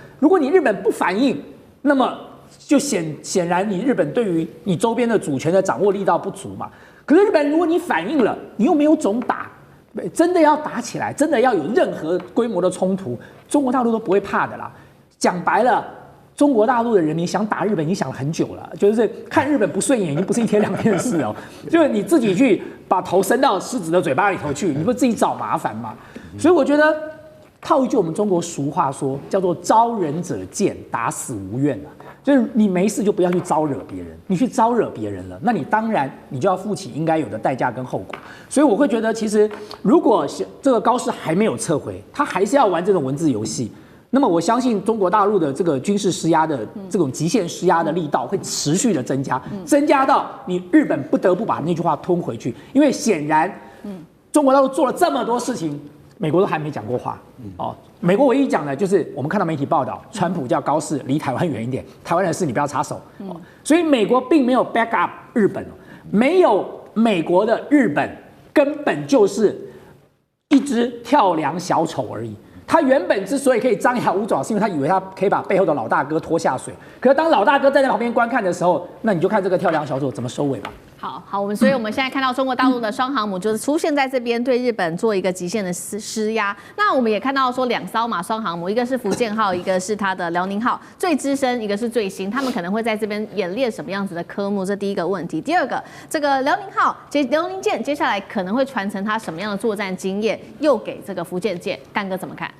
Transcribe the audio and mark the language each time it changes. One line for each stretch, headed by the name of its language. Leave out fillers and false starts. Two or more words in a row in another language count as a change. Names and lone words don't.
Chinese: 如果你日本不反應，那麼就顯然你日本對於你周邊的主權的掌握力道不足嘛。可是日本如果你反應了，你又沒有種打。真的要打起來，真的要有任何規模的衝突，中國大陸都不會怕的啦。講白了，中國大陸的人民想打日本已經想了很久了，就是看日本不順眼已經不是1天2天的事哦，就是你自己去把頭伸到獅子的嘴巴裡頭去，你不自己找麻煩嗎？所以我覺得套一句我們中國俗話說，叫做招人者賤，打死無怨啊。就是你沒事就不要去招惹別人，你去招惹別人了，那你當然你就要負起應該有的代價跟後果。所以我會覺得，其實如果這個高市還沒有撤回，他還是要玩這種文字遊戲，那麼我相信中國大陸的這個軍事施壓的這種極限施壓的力道會持續的增加，增加到你日本不得不把那句話吞回去，因為顯然，中國大陸做了這麼多事情，美國都還沒講過話哦。美國唯一講的就是我們看到媒體報道，川普叫高市離台灣遠一點，台灣的事你不要插手。所以美國並沒有
English: back up
Chinese: 日本。沒有美國的日本，根本就是一隻跳梁小丑而已。他原本之所以可以張牙舞爪，是因為他以為他可以把背後的老大哥拖下水。可是當老大哥站在旁邊觀看的時候，那你就看這個跳梁小丑怎麼收尾吧。好，所以我們現在看到中國大陸的双航母就是出現在這邊，對日本做一個極限的施壓。那我們也看到說2艘嘛雙航母，一個是福建號，一個是它的遼寧號，最資深，一個是最新，他們可能會在這邊演練什麼樣子的科目？這第一個問題。第二個，這個遼寧艦接下來可能會傳承它什麼樣的作戰經驗，又給這個福建艦，幹哥怎麼看？